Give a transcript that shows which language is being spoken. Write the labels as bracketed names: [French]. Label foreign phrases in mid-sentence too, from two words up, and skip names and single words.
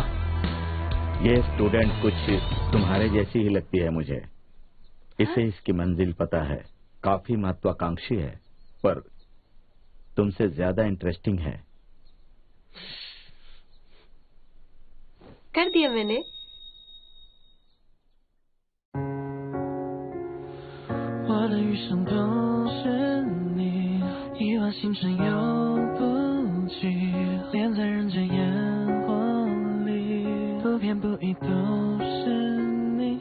[Hindi] ये स्टूडेंट कुछ तुम्हारे जैसी ही लगती है मुझे। इसे इसकी मंजिल पता है, काफी महत्वाकांक्षी है, पर तुमसे ज्यादा इंटरेस्टिंग है। कर दिया मैंने। [Chinese] 我的余生都是你，亿万星辰游不及，恋在人间烟火里，不偏不倚都是你。